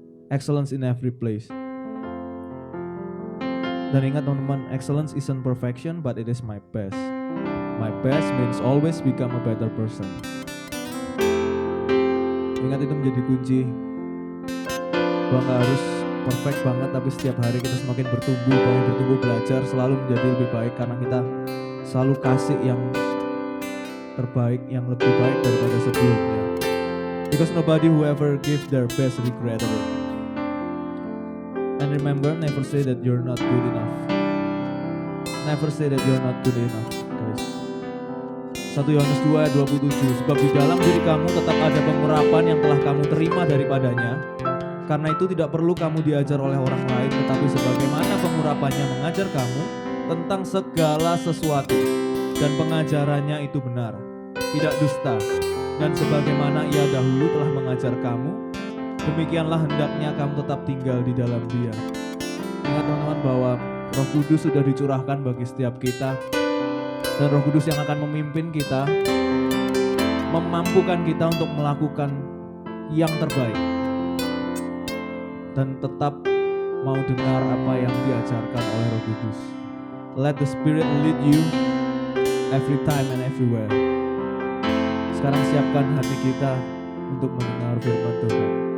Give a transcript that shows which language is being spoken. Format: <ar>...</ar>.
<en>Excellence in every place.</en> <id>Dan ingat teman-teman,</id> <en>excellence isn't perfection, but it is my best. My best means always become a better person.</en> <id>Ingat, itu menjadi kunci. Bahwa gak harus perfect banget, tapi setiap hari kita semakin bertumbuh, belajar, selalu menjadi lebih baik, karena kita selalu kasih yang terbaik, yang lebih baik daripada sebelumnya.</id> <en>Because nobody who ever gives their best regretted it. And remember, never say that you're not good enough. Never say that you're not good enough, guys.</en> <id>1 Yohanes 2 ayat 27. Sebab di dalam diri kamu tetap ada pengurapan yang telah kamu terima daripadanya. Karena itu tidak perlu kamu diajar oleh orang lain, tetapi sebagaimana pengurapannya mengajar kamu tentang segala sesuatu, dan pengajarannya itu benar, tidak dusta. Dan sebagaimana ia dahulu telah mengajar kamu, demikianlah hendaknya kamu tetap tinggal di dalam Dia. Ingat teman-teman bahwa Roh Kudus sudah dicurahkan bagi setiap kita, dan Roh Kudus yang akan memimpin kita, memampukan kita untuk melakukan yang terbaik, dan tetap mau dengar apa yang diajarkan oleh Roh Kudus.</id> <en>Let the Spirit lead you every time and everywhere.</en> <id>Sekarang siapkan hati kita untuk mendengar firman Tuhan.</id>